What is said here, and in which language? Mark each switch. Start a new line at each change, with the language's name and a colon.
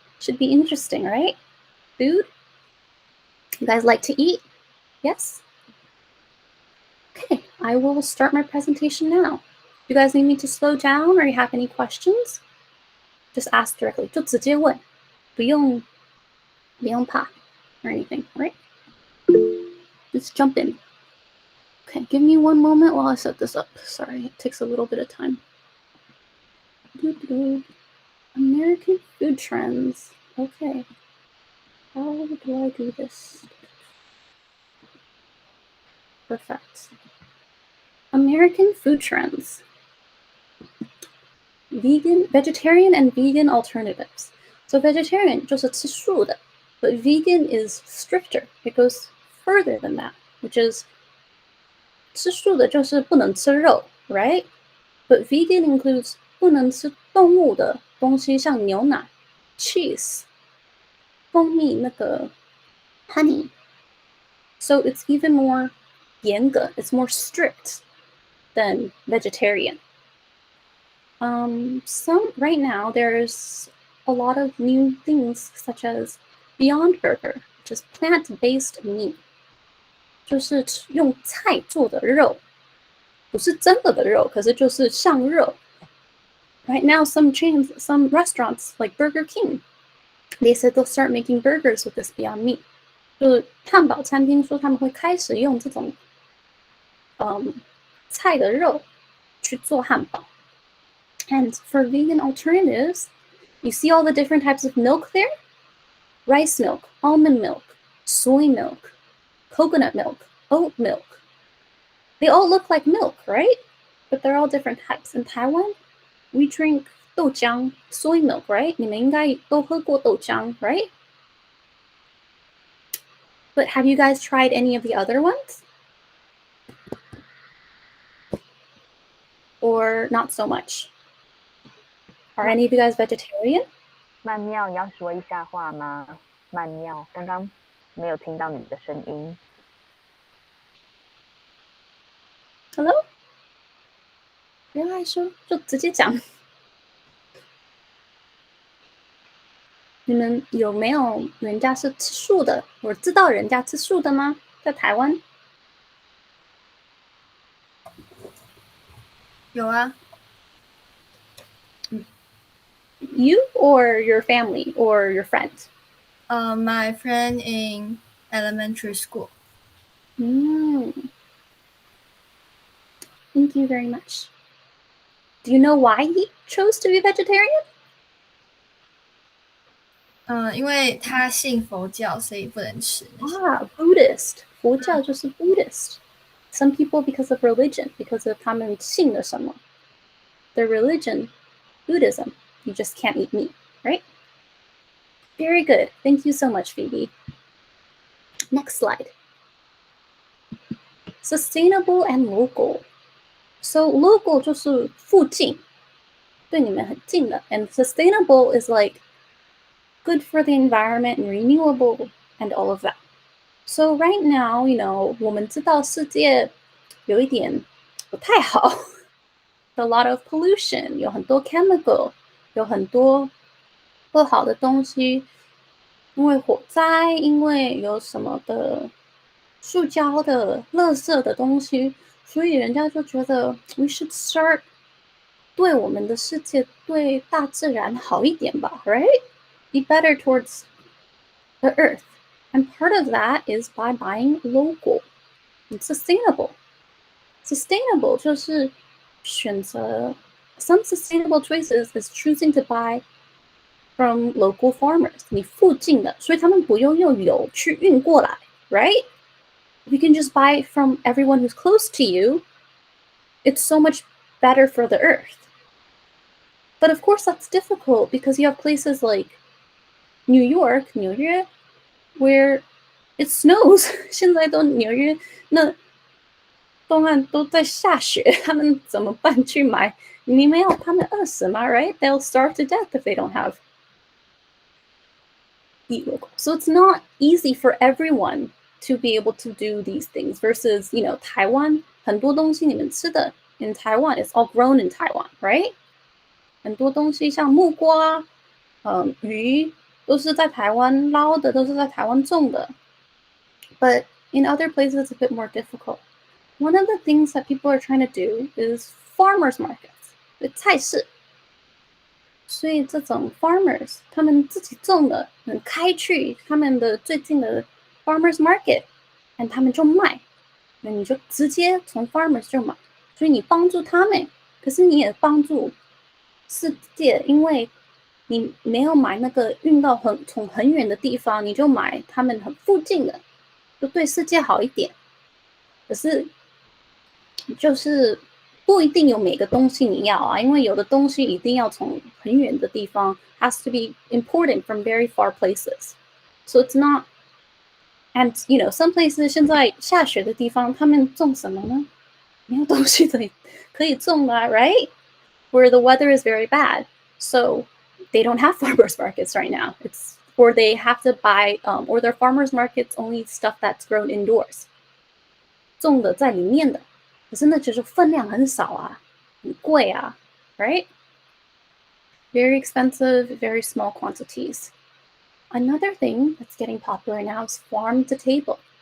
English: Should be interesting, right? Food? You guys like to eat? Yes? Okay, I will start my presentation now. You guys need me to slow down or you have any questions? Just ask directly.
Chinese: 就直接问，不用怕
English: or anything,
Chinese: right?
English: Just jump in. Okay, give me one moment while I set this up. Sorry, it takes a little bit of time. American food trends. Okay. How do I do this? Perfect. American food trends. Vegetarian and vegan alternatives. So vegetarian
Chinese: 就是吃素的,
English: but vegan is stricter. It goes further than that, which is
Chinese: 吃素的就是不能吃肉,
English: right? But vegan includes
Chinese: 不能吃动物的东西，像牛奶 cheese, 蜂蜜那个 honey.
English: So it's even more 严格, it's more strict than vegetarian. Right now there's a lot of new things such as Beyond Burger, which is plant-based meat.
Chinese: 就是用菜做的肉，不是真的肉，可是就是像肉。
English: Right now, some restaurants like Burger King, they said they'll start making burgers with this Beyond Meat.
Chinese: 就是汉堡餐厅说他们会开始用这种菜的肉去做汉堡。
English: And for vegan alternatives, you see all the different types of milk there? Rice milk, almond milk, soy milk, coconut milk, oat milk. They all look like milk, right? But they're all different types. In Taiwan, we drink 豆浆, soy milk, right?
Chinese: 你们应该都喝过豆浆, right?
English: But have you guys tried any of the other ones? Or not so much? Are any of you guys vegetarian?
Chinese: 曼妙，你要说一下话吗？曼妙，刚刚没有听到你的声音。 Hello? 不要害羞，就直接讲。你们有没有人家是吃素的？我知道人家吃素的吗？在台湾？有啊。
English: You or your family or your friends? My friend in elementary school. Thank you very much. Do you know why he chose to be vegetarian?
Chinese: 因为他信佛教，所以不能吃。
English: Buddhist.
Chinese: 佛教就是 Buddhist.
English: Some people because of religion, because of
Chinese: 他们信的什么。
English: Their religion, Buddhism, you just can't eat meat, right? Very good. Thank you so much, Phoebe. Next slide. Sustainable and local. So local
Chinese: 就是附近，对你们很近的。
English: And sustainable is like good for the environment and renewable and all of that. So right now,
Chinese: 我们知道世界有一点不太好，
English: a lot of pollution，
Chinese: 有很多 chemical， 有很多不好的东西，因为火灾，因为有什么的塑胶的、垃圾的东西，所以人家就觉得
English: we should start
Chinese: 对我们的世界、对大自然好一点吧 ，right?
English: Be better towards the earth. And part of that is by buying local and sustainable. Sustainable
Chinese: 就是选择
English: some sustainable choices is choosing to buy from local farmers.
Chinese: 你附近的，所以他们不用用油去运过来 right?
English: If you can just buy from everyone who's close to you, it's so much better for the earth. But of course that's difficult because you have places like New York, 纽约 where it snows.
Chinese: 现在都纽约那东岸都在下雪，他们怎么办去买？你没有他们饿死吗 right?
English: They'll starve to death if they don't have eat local. So it's not easy for everyone to be able to do these things versus, you know, Taiwan
Chinese: 很多东西你们吃的
English: in Taiwan, it's all grown in Taiwan, right?
Chinese: 很多东西像木瓜，鱼都是在台湾捞的，都是在台湾种的。
English: But in other places, it's a bit more difficult. One of the things that people are trying to do is farmers markets, 菜市。
Chinese: 所以这种 farmers 他们自己种的，开去他们的最近的 farmers market， 他们就卖，那你就直接从 farmers 就买，所以你帮助他们，可是你也帮助世界，因为你没有买那个运到从很远的地方，你就买他们很附近的，就对世界好一点。可是就是不一定有每个东西你要啊，因为有的东西一定要从很远的地方
English: has to be imported from very far places. So it's not, and you know, some places
Chinese: 现在下雪的地方，他们种什么呢？没有东西可以种的 right?
English: Where the weather is very bad. So they don't have farmers markets right now. It's or they have to buy, or their farmers markets only stuff that's grown indoors.
Chinese: 种的在里面的，可是那就是分量很少啊，很贵啊 right?
English: Very expensive, very small quantities. Another thing that's getting popular now is farm to table.